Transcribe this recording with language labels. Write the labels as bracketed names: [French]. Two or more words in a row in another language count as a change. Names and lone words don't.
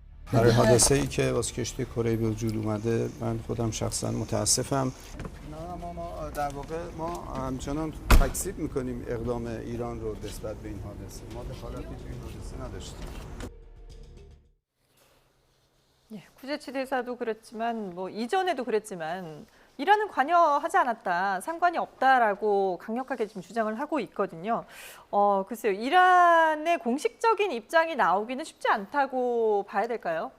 [Persian] برای حادثه‌ای که واسه کشتی کره به وجود اومده من خودم شخصا متاسفم. ما در واقع ما همچنان تکذیب می‌کنیم اقدام ایران رو نسبت به این حادثه. ما دخالتی تو این حادثه نداشتیم. [Korean] 예, 쿠제치 대사도 그랬지만 뭐 이전에도 그랬지만 이란은 관여하지 않았다, 상관이 없다라고 강력하게 지금 주장을 하고 있거든요. 글쎄요, 이란의 공식적인 입장이 나오기는 쉽지 않다고 봐야 될까요?